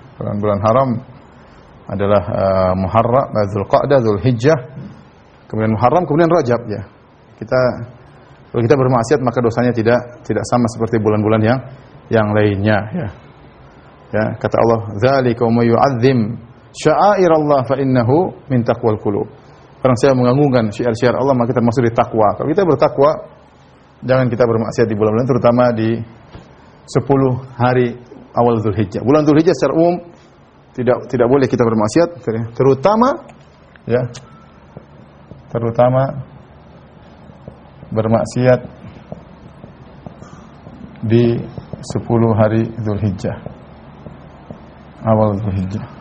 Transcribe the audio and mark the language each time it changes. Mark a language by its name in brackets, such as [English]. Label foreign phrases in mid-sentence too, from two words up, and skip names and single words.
[Indonesian] Bulan-bulan haram adalah Muharram, Dzulqa'dah, Dzulhijjah, kemudian Muharram, kemudian Rajab ya. Kalau kita bermaksiat maka dosanya tidak sama seperti bulan-bulan yang lainnya ya. Ya, kata Allah, [Arabic] "ذلك ومن يعظم شعائر الله فإنها من تقوى القلوب." [Indonesian] Orang saya mengagungkan syiar-syiar Allah maka termasuk di takwa. Kalau kita bertakwa, jangan kita bermaksiat di bulan-bulan, terutama di 10 hari awal Zulhijjah. Bulan Zulhijjah secara umum tidak boleh kita bermaksiat, terutama bermaksiat di 10 hari Zulhijjah, awal Zulhijjah.